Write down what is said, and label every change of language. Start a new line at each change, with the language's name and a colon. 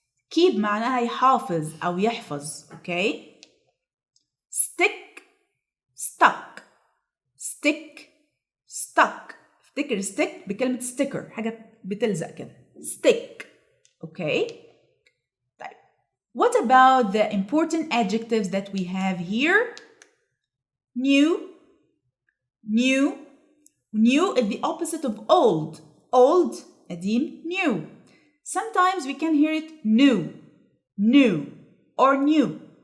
Arabic: keep معناها يحافظ أو يحفظ.
English: Okay. stick, stuck, stick, stuck.
Arabic: افتكر stick بكلمة sticker، حاجة بتلزق كده.
English: stick. Okay. طيب. What about the important adjectives that we have here? New, new. New is the opposite of old. Old, قديم, new. Sometimes we can hear it new, new, or new.